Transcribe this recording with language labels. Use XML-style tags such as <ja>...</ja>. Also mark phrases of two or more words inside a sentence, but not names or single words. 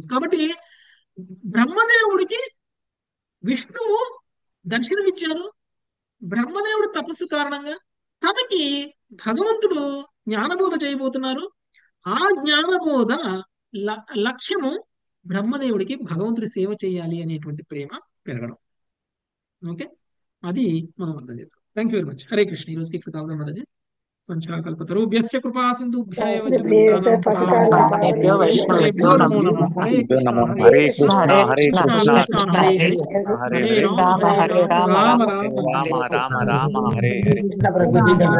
<te>కాబట్టి బ్రహ్మదేవుడికి విష్ణువు దర్శనమిచ్చారు, బ్రహ్మదేవుడు తపస్సు కారణంగా తనకి భగవంతుడు జ్ఞానబోధ చేయబోతున్నారు. ఆ జ్ఞానబోధ లక్ష్యము బ్రహ్మదేవుడికి భగవంతుడి సేవ చేయాలి అనేటువంటి ప్రేమ పెరగడం. ఓకే, అది మనం అర్థం చేసుకోవాలి.</te> <en>thank you very much.</en> <te>హరే కృష్ణ. ఈ రోజుకి ఇక్కడ కావడం వల్లది</te> <sa>సంచాకల్పతరుభ్యశ్చ కృపా సింధుభ్యः ఏవ చ పతితానాం పావనేభ్యో వైష్ణవేభ్యో నమో నమః. హరే కృష్ణ హరే హరే కృష్ణ కృష్ణ హరే కృష్ణ కృష్ణ కృష్ణ కృష్ణ హరే కృష్ణ హరే హరే హరే హరే రామ రామ హరే హరే రామ రామ రామ రామ రామ రామ హరే రామ రామ హరే హరే.</sa> <te>ప్రభుజీ</te>